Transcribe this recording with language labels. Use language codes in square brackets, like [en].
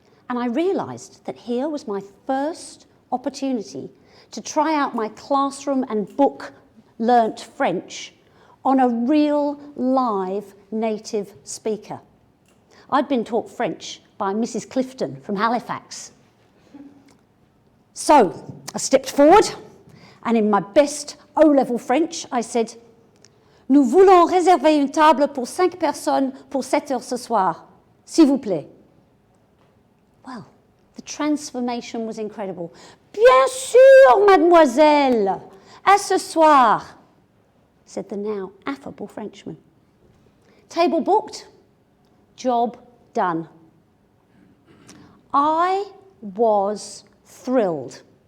[en] And I realised that here was my first opportunity to try out my classroom and book learnt French on a real live native speaker. I'd been taught French by Mrs. Clifton from Halifax. So I stepped forward and in my best O-level French I said, [fr] "Nous voulons réserver une table pour 5 personnes pour 7 heures ce soir, s'il vous plaît." [en] Well, the transformation was incredible. [fr] "Bien sûr, mademoiselle, à ce soir," [en] said the now affable Frenchman. Table booked, job done. I was thrilled.